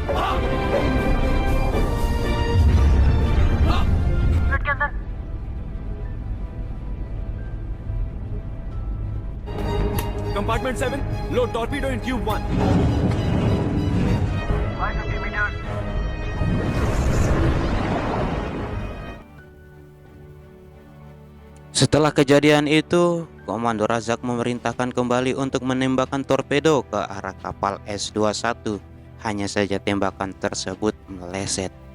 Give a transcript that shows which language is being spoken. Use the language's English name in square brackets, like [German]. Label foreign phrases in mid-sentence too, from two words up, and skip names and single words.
[English] flood [Hindi] के अंदर [English] compartment 7 load torpedo in tube 1 550 meters [Indonesian] Setelah kejadian itu, Komando Razak memerintahkan kembali untuk menembakkan torpedo ke arah kapal S-21. Hanya saja tembakan tersebut meleset.